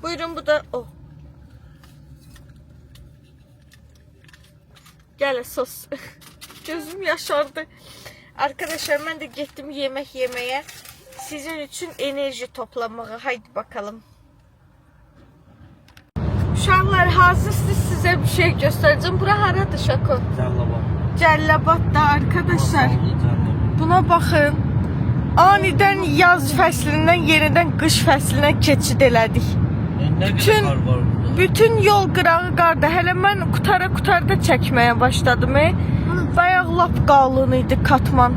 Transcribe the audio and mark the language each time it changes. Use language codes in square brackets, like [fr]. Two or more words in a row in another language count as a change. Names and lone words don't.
[az] Buyurun bu da o. Gələ sos. Gözüm yaşardı. [tr] Arkadaşlar ben de gittim yemek yemeye. Sizin için enerji toplamaya. Haydi bakalım. Uşaqlar hazırsınız, size bir şey göstereceğim. [az] Bura haradır Şako? Cəlilabadda arkadaşlar. Buna baxın. Anidən yaz fəslindən yenidən qış fəslinə keçid elədik. Bütün yol qırağı qarda. Hələ mən qutara çəkməyə başladım. Bayaq lap qalın idi katman.